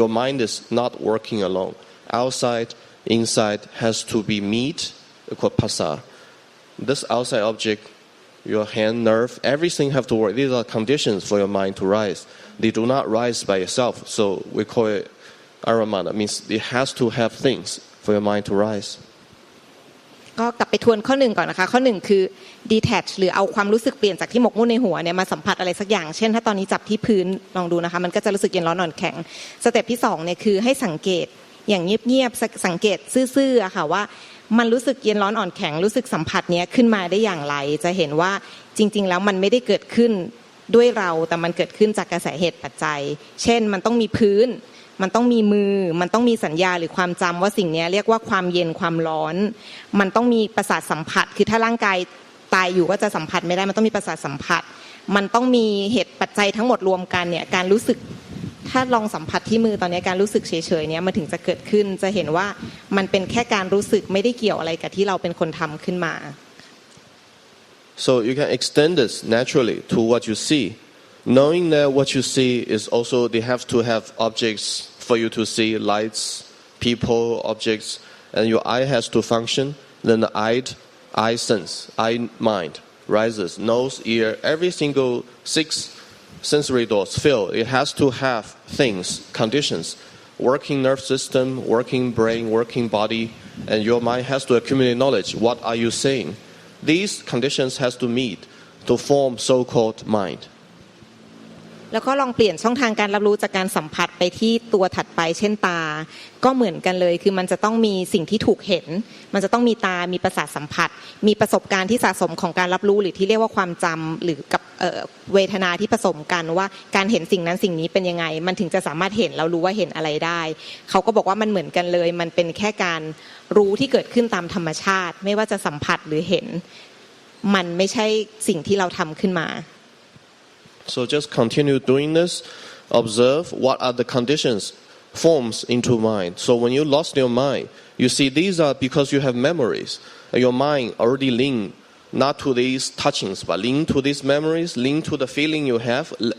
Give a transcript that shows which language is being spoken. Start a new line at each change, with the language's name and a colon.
English: Your mind is not working alone. Outside, inside has to be meet, called pasa. This outside object, your hand, nerve, everything have to work. These are conditions for your mind to rise. They do not rise by itself. So we call it aramana. Means it has to have things for your mind to rise.
Thai: ก็กลับไปทวนข้อ1ก่อนนะคะข้อ1คือ
English: detach
Thai: หรือเอาความรู้สึกเปลี่ยนจากที่หมกมุ่นในหัวเนี่ยมาสัมผัสอะไรสักอย่างเช่นถ้าตอนนี้จับที่พื้นลองดูนะคะมันก็จะรู้สึกเย็นร้อนอ่อนแข็งสเต็ปที่2เนี่ยคือให้สังเกตอย่างเงียบๆสังเกตซื่อๆอะค่ะว่ามันรู้สึกเย็นร้อนอ่อนแข็งรู้สึกสัมผัสเนี้ยขึ้นมาได้อย่างไรจะเห็นว่าจริงๆแล้วมันไม่ได้เกิดขึ้น ด้วยเราแต่มันเกิดขึ้นจากกระแสเหตุปัจจัยเช่นมันต้องมีพื้นมันต้องมีมือมันต้องมีสัญญาหรือความจำว่าสิ่งนี้เรียกว่าความเย็นความร้อนมันต้องมีประสาทสัมผัสคือถ้าร่างกายตายอยู่ก็จะสัมผัสไม่ได้มันต้องมีประสาทสัมผัสมันต้องมีเหตุปัจจัยทั้งหมดรวมกันเนี่ยการรู้สึก ถ้าลองสัมผัสที่มือตอนนี้การรู้สึกเฉยๆเนี่ยมันถึงจะเกิดขึ้นจะเห็นว่ามันเป็นแค่การรู้สึกไม่ได้เกี่ยวอะไรกับที่เราเป็นคนทำขึ้นมา
English: So you can extend this naturally to what you see, knowing that what you see is also they have to have objects for you to see, lights, people, objects, and your eye has to function. Then the eye sense, eye mind rises, nose, ear, every single 6 sensory doors fill. It has to have things, conditions, working nerve system, working brain, working body, and your mind has to accumulate knowledge. What are you saying? These conditions has to meet to form so-called mind.
Thai: แล้วก็ลองเปลี่ยนช่องทางการรับรู้จากการสัมผัสไปที่ตัวถัดไปเช่นตาก็เหมือนกันเลยคือมันจะต้องมีสิ่งที่ถูกเห็นมันจะต้องมีตามีประสาทสัมผัสมีประสบการณ์ที่สะสมของการรับรู้หรือที่เรียกว่าความจำหรือกับเวทนาที่ผสมกันว่าการเห็นสิ่งนั้นสิ่งนี้เป็นยังไงมันถึงจะสามารถเห็นเรารู้ว่าเห็นอะไรได้เขาก็บอกว่ามันเหมือนกันเลยมันเป็นแค่การรู้ที่เกิดขึ้นตามธรรมชาติไม่ว่าจะสัมผัสหรือเห็นมันไม่ใช่สิ่งที่เราทำขึ้นมา
English: So just continue doing this. Observe what are the conditions, forms into mind. So when you lost your mind, you see these are because you have memories. Your mind already linked not to these touchings, but linked to these memories, linked to the feeling you have.